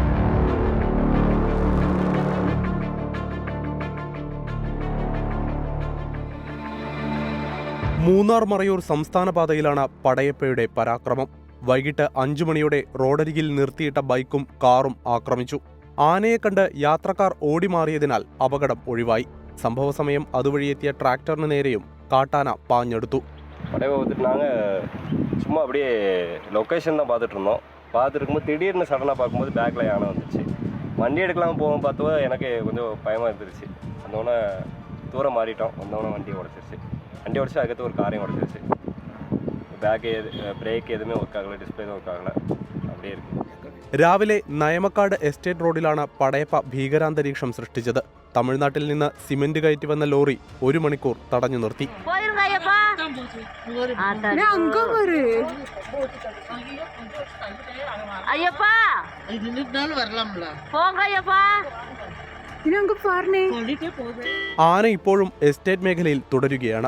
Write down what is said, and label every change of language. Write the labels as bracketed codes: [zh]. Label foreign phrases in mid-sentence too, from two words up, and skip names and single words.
[ml] മൂന്നാർ മറയൂർ സംസ്ഥാന പാതയിലാണ് പടയപ്പയുടെ പരാക്രമം. വൈകിട്ട് 5 മണിയോടെ റോഡരികിൽ നിർത്തിയിട്ട ബൈക്കും കാറും ആക്രമിച്ചു. ആനയെ കണ്ട് യാത്രക്കാർ ഓടിമാറിയതിനാൽ അപകടം ഒഴിവായി. സംഭവ സമയം അതുവഴിയെത്തിയ ട്രാക്ടറിന് നേരെയും കാട്ടാന പാഞ്ഞെടുത്തു. [ta] படையை வந்துட்டு நாங்கள் சும்மா அப்படியே லொக்கேஷன் தான் பார்த்துட்டு இருந்தோம். பார்த்துருக்கும்போது திடீர்னு சடனாக பார்க்கும்போது பேக்கில் யானை வந்துச்சு. வண்டி எடுக்கலாம் போவோம் பார்த்தோம், எனக்கு கொஞ்சம் பயமாக இருந்துருச்சு. வந்தோடனே தூரம் மாறிட்டோம். வந்தோடனே வண்டியை உடச்சிருச்சு. வண்டி உடச்சி அதுக்கடுத்து ஒரு காரையும் உடச்சிருச்சு. பேக்கு பிரேக் எதுவுமே ஒர்க் ஆகலை, டிஸ்பிளே ஒர்க் ஆகலை, அப்படியே இருக்குது. [ml] രാവിലെ നയമക്കാട് എസ്റ്റേറ്റ് റോഡിലാണ് പടയപ്പ ഭീകരാന്തരീക്ഷം സൃഷ്ടിച്ചത്. തമിഴ്നാട്ടിൽ നിന്ന് സിമന്റ് കയറ്റി വന്ന ലോറി 1 മണിക്കൂർ തടഞ്ഞു നിർത്തി. ആന ഇപ്പോഴും എസ്റ്റേറ്റ് മേഖലയിൽ തുടരുകയാണ്.